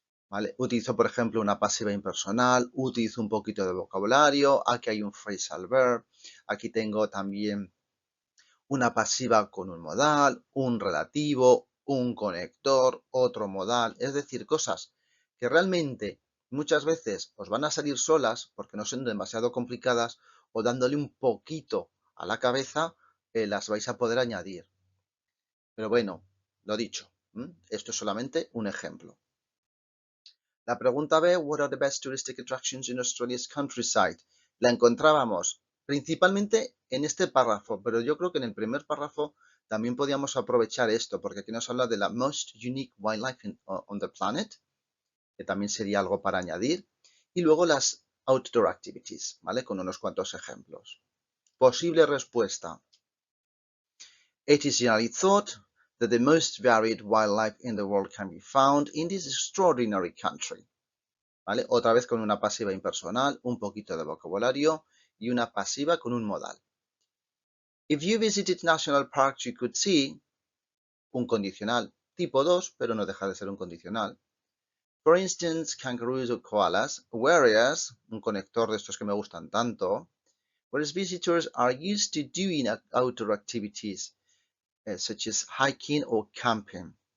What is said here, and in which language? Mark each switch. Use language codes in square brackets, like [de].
[es] ¿Vale? Utilizo, por ejemplo, una pasiva impersonal, utilizo un poquito de vocabulario, aquí hay un phrasal verb, aquí tengo también una pasiva con un modal, un relativo, un conector, otro modal, es decir, cosas que realmente muchas veces os van a salir solas porque no son demasiado complicadas o dándole un poquito a la cabeza las vais a poder añadir. Pero bueno, lo dicho, esto es solamente un ejemplo. La pregunta B, [en] what are the best touristic attractions in Australia's countryside? [es] La encontrábamos principalmente en este párrafo, pero yo creo que en el primer párrafo también podíamos aprovechar esto, porque aquí nos habla de la [en] most unique wildlife on the planet, [es] que también sería algo para añadir, y luego las outdoor activities, ¿vale? Con unos cuantos ejemplos. Posible respuesta. [en] It is generally thought that the most varied wildlife in the world can be found in this extraordinary country. [es] ¿Vale? Otra vez con una pasiva impersonal, un poquito de vocabulario y una pasiva con un modal. [en] If you visited national parks, you could see [es] un condicional tipo 2, pero no deja de ser un condicional. [en] For instance, kangaroos or koalas, whereas, [es] un conector de estos que me gustan tanto, [en] whereas visitors are used to doing outdoor activities, such as hiking or camping.